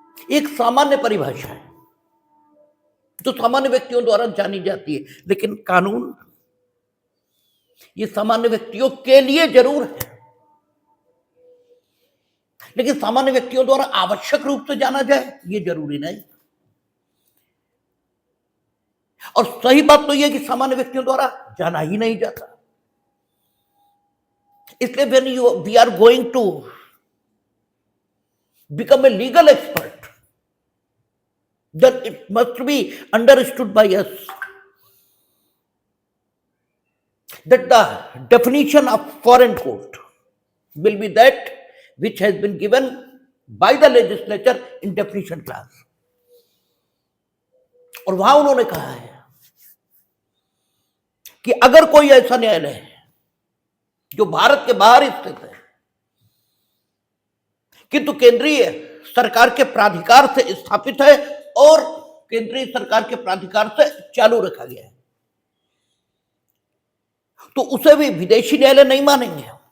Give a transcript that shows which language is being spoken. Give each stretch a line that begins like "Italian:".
Hindi: एक सामान्य परिभाषा है जो सामान्य व्यक्तियों द्वारा जानी जाती है, लेकिन कानून ये सामान्य व्यक्तियों के लिए जरूर है, लेकिन सामान्य व्यक्तियों द्वारा आवश्यक रूप से जाना जाए ये जरूरी नहीं। और सही बात तो यह कि सामान्य व्यक्तियों द्वारा जाना ही नहीं जाता। इसलिए
English: when we are going to become a legal expert, then it must be understood by us that the definition of foreign court will be that which has been given by the legislature in definition clause।
Hindi: और वहां उन्होंने कहा है कि अगर कोई ऐसा न्यायालय है जो भारत के बाहर स्थित है किंतु केंद्रीय सरकार के प्राधिकार से स्थापित है और केंद्रीय सरकार के प्राधिकार से चालू रखा गया है, तो उसे भी विदेशी न्यायालय नहीं मानेंगे।